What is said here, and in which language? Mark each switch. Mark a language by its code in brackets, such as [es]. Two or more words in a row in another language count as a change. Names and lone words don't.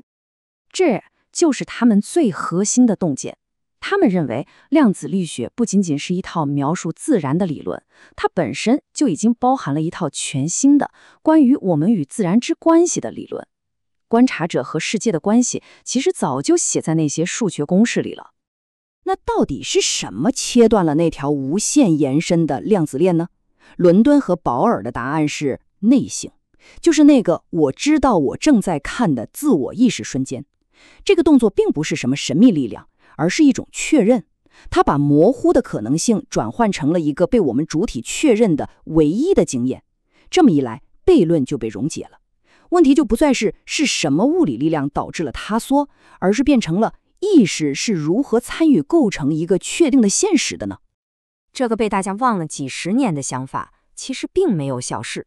[zh] 這就是他們最核心的洞見。他們認為量子力學不僅僅是一套描述自然的理論，它本身就已經包含了一套全新的關於我們與自然之關係的理論。觀察者和世界的關係其實早就寫在那些數學公式裡了。那到底是什麼切斷了那條無限延伸的量子鏈呢？倫敦和鮑爾的答案是內性，就是那個我知道我正在看的自我意識瞬間。這個動作並不是什麼神秘力量，而是一種確認。它把模糊的可能性轉換成了一個被我們主體確認的唯一的經驗。這麼一來，悖論就被溶解了。問題就不再是什麼物理力量導致了塌縮，而是變成了意識是如何參與構成一個確定的現實的呢？這個被大家忘了幾十年的想法，其實並沒有消逝。